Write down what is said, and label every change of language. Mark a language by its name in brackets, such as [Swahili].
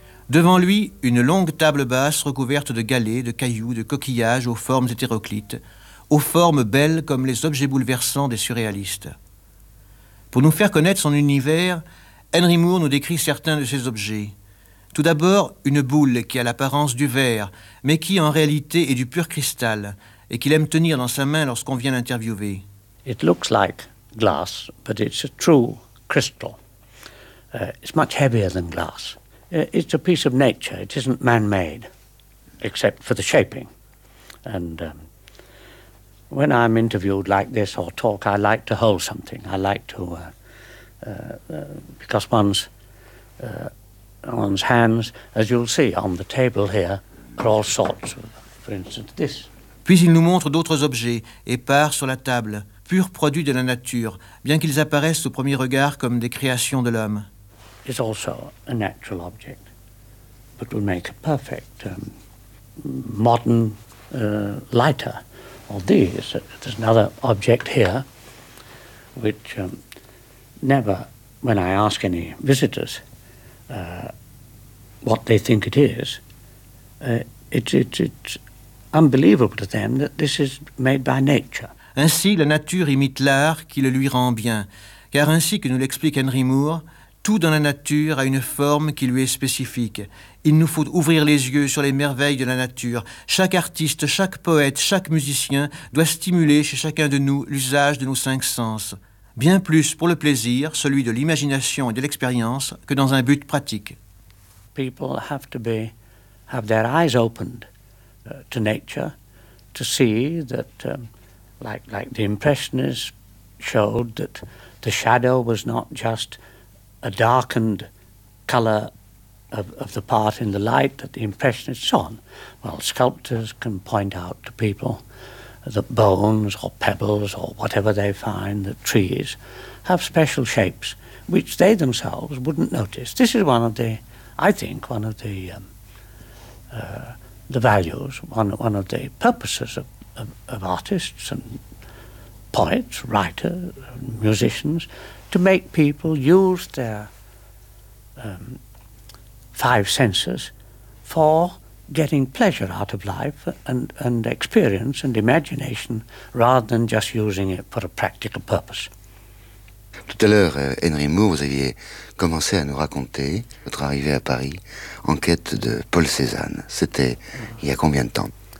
[French] Devant lui, une longue table basse recouverte de galets, de cailloux, de coquillages aux formes hétéroclites, aux formes belles comme les objets bouleversants des surréalistes. Pour nous faire connaître son univers, Henry Moore nous décrit certains de ces objets. Tout d'abord, une boule qui a l'apparence du verre, mais qui en réalité est du pur cristal, et qu'il aime tenir dans sa main lorsqu'on vient l'interviewer. [English] It looks like glass, but it's a true crystal. It's much heavier than glass. It's a piece of nature. It isn't man-made, except for the shaping. And when I'm interviewed like this or talk, I like to hold something. I like to because one's hands, as you'll see on the table here, are all sorts of, for instance, this. [French] Puis il nous montre d'autres objets épars sur la table, purs produits de la nature, bien qu'ils apparaissent au premier regard comme des créations de l'homme. [English] It's also a natural object, but would make a perfect modern lighter. Or these, there's another object here, which never, when I ask any visitors what they think it is, it's unbelievable to them that this is made by nature. [French] Ainsi, la nature imite l'art qui le lui rend bien. Car ainsi que nous l'explique Henry Moore, tout dans la nature a une forme qui lui est spécifique. Il nous faut ouvrir les yeux sur les merveilles de la nature. Chaque artiste, chaque poète, chaque musicien doit stimuler chez chacun de nous l'usage de nos cinq sens. Bien plus pour le plaisir, celui de l'imagination et de l'expérience, que dans un but pratique. [English] People have to be, have their eyes opened to nature to see that like the impressionists showed that the shadow was not just a darkened color of the part in the light that the impressionists saw. Well, sculptors can point out to people that bones or pebbles or whatever they find, that trees have special shapes which they themselves wouldn't notice. This is one of the, I think, one of the values, one of the purposes of artists and poets, writers, musicians, to make people use their five senses for getting pleasure out of life and experience and imagination rather than just using it for a practical purpose. [French] Tout à l'heure, Henry Moore, vous aviez commencé à nous raconter votre arrivée à Paris en quête de Paul Cézanne. C'était il y a combien de temps?